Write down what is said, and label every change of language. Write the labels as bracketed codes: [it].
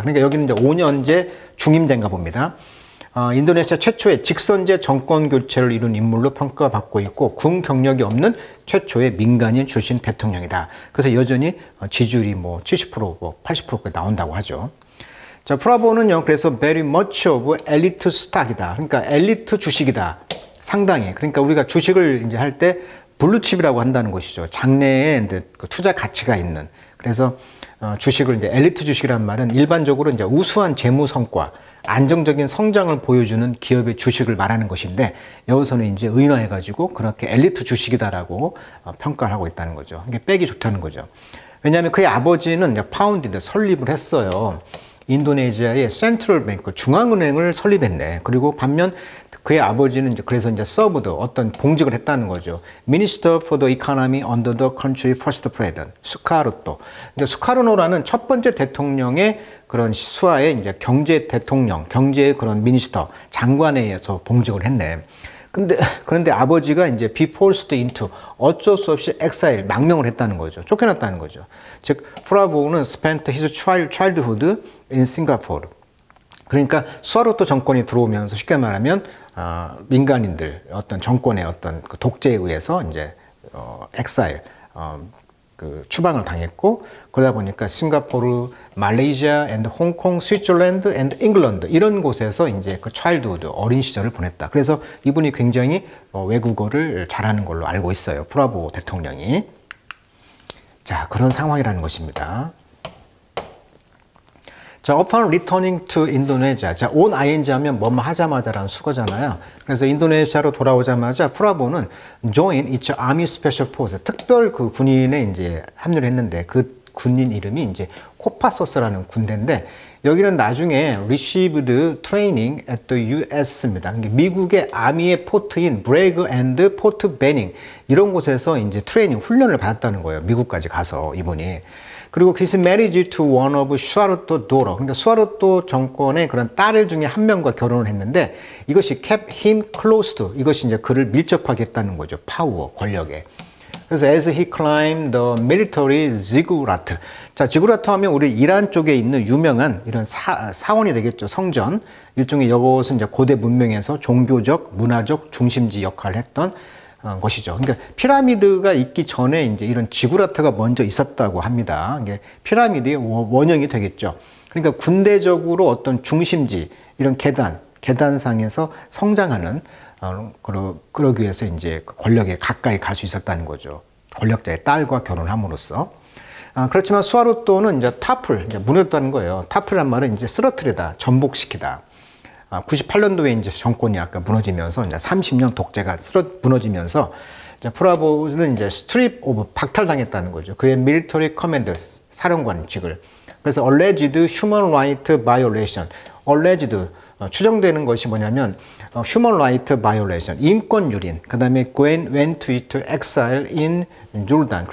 [ko] 그러니까 여기는 이제 5년제 중임제인가 봅니다. 인도네시아 최초의 직선제 정권 교체를 이룬 인물로 평가받고 있고 군 경력이 없는 최초의 민간인 출신 대통령이다. 그래서 여전히 지지율이 뭐 70%, 뭐 80%까지 나온다고 하죠. [en] 자, [ko] 프라보는요, 그래서 [en] very much of elite stock이다. [ko] 그러니까 엘리트 주식이다. 상당히. 그러니까 우리가 주식을 이제 할 때 블루칩이라고 한다는 것이죠. 장래에 그 투자 가치가 있는. 그래서 주식을 이제 엘리트 주식이란 말은 일반적으로 이제 우수한 재무 성과, 안정적인 성장을 보여주는 기업의 주식을 말하는 것인데 여기서는 이제 의인화해가지고 그렇게 엘리트 주식이다라고 평가를 하고 있다는 거죠. 이게 빼기 좋다는 거죠. 왜냐하면 그의 아버지는 파운디드 설립을 했어요. 인도네시아의 센트럴 뱅크 중앙은행을 설립했네. 그리고 반면 그의 아버지는 이제 그래서 이제 서브드 어떤 봉직을 했다는 거죠. [en] Minister for the Economy under the country first president 수카르토. [ko] 근데 수카르노라는 첫 번째 대통령의 그런 수하에 이제 경제 대통령, 경제의 그런 미니스터 장관에 의해서 봉직을 했네. 그런데 아버지가 이제 [en] be forced into [ko] 어쩔 수 없이 엑사일 망명을 했다는 거죠. 쫓겨났다는 거죠. 즉 프라보는 [en] spent his childhood in Singapore. [ko] 그러니까 수하르토 정권이 들어오면서 쉽게 말하면 민간인들 어떤 정권의 어떤 그 독재에 의해서 이제 엑사일 그 추방을 당했고 그러다 보니까 싱가포르, 말레이시아, 앤드 홍콩, 스위tzerland, 앤드 잉글랜드 이런 곳에서 이제 그 차일드후드 어린 시절을 보냈다. 그래서 이분이 굉장히 외국어를 잘하는 걸로 알고 있어요. 프라보 대통령이. 자, 그런 상황이라는 것입니다. 자, [en] upon returning to Indonesia. [ko] 자, [en] on ing [ko] 하면 뭐뭐 하자마자라는 수거잖아요. 그래서 인도네시아로 돌아오자마자 프라보는 [en] join its army special force. [ko] 특별 그 군인에 이제 합류를 했는데 그 군인 이름이 이제 코파소스라는 군대인데 여기는 나중에 [en] received training at the US [ko] 입니다. 미국의 아미의 포트인 브레이그 앤드 포트 베닝 이런 곳에서 이제 트레이닝 훈련을 받았다는 거예요. 미국까지 가서 이분이. 그리고 [en] his marriage to one of 수하르토 daughter. [ko] 그러니까 수하르토 정권의 그런 딸 중에 한 명과 결혼을 했는데 이것이 [en] kept him close to. [ko] 이것이 이제 그를 밀접하게 했다는 거죠. 파워, 권력에. 그래서 [en] as he climbed the military ziggurat. [ko] 자, 지구라트 하면 우리 이란 쪽에 있는 유명한 이런 사원이 되겠죠. 성전. 일종의 이것은 이제 고대 문명에서 종교적, 문화적 중심지 역할을 했던 것이죠. 그러니까 피라미드가 있기 전에 이제 이런 지구라트가 먼저 있었다고 합니다. 이게 피라미드의 원형이 되겠죠. 그러니까 군대적으로 어떤 중심지, 이런 계단상에서 성장하는 그러기 위해서 이제 권력에 가까이 갈 수 있었다는 거죠. 권력자의 딸과 결혼함으로써. 그렇지만 수하르토는 이제 이제 무너졌다는 거예요. 타플이란 말은 이제 쓰러뜨리다, 전복시키다. 98년도에 이제 정권이 아까 무너지면서 이제 30년 독재가 무너지면서 이제 프라보는 이제 스트립 오브 박탈당했다는 거죠. 그의 밀리터리 커맨더 사령관직을. 그래서 [en] alleged human right violation. alleged [ko] 추정되는 것이 뭐냐면 [en] human right violation [ko] 인권 유린. 그다음에 [en] went into exile in Jordan.